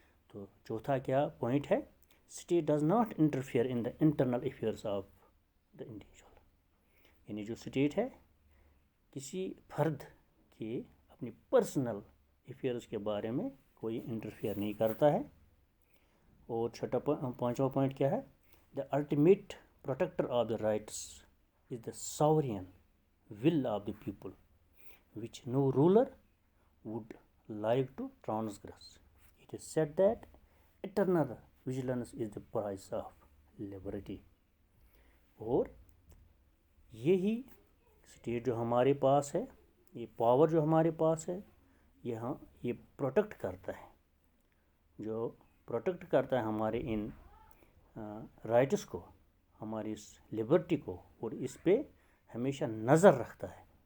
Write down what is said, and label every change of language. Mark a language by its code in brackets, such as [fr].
[ur] تو چوتھا کیا پوائنٹ ہے؟ [en] State does not interfere in the internal affairs of the individual. [ur] یعنی جو اسٹیٹ ہے کسی فرد کے اپنی پرسنل افیئرس کے بارے میں کوئی انٹرفیئر نہیں کرتا ہے. اور پانچواں پوائنٹ کیا ہے؟ [en] The ultimate protector of the rights is the sovereign will of the people which no ruler would like to transgress. It is said that eternal vigilance is the price of liberty. [ur] اور یہی state جو ہمارے پاس ہے، یہ power جو ہمارے پاس ہے، یہ پروٹیکٹ کرتا ہے، جو پروٹیکٹ کرتا ہے ہمارے ان رائٹس کو، ہماری اس لبرٹی کو، اور اس پہ ہمیشہ نظر رکھتا ہے.